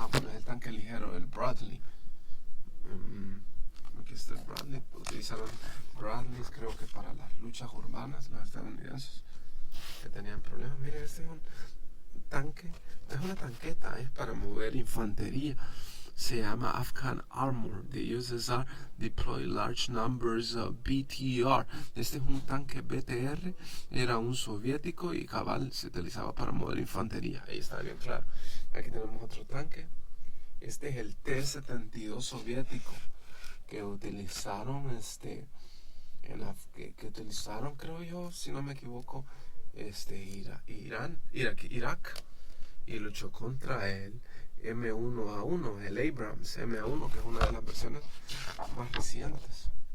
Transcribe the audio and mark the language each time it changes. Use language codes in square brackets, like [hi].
[es] Bueno, es el tanque ligero, el Bradley. Aquí está el Bradley. Utilizaron Bradleys, creo que para las luchas urbanas, los estadounidenses que tenían problemas. Miren, este es un tanque, es una tanqueta, es para mover infantería. Se llama Afghan Armor. [en] The USSR deploy large numbers of BTR. [es] Este es un tanque BTR, era un soviético y cabal se utilizaba para mover infantería. Ahí está bien claro. Aquí tenemos otro tanque. Este es el T-72 soviético que utilizaron que utilizaron, creo yo, si no me equivoco, Irak, y luchó contra el M1A1, el Abrams M1, que es una de las versiones más recientes.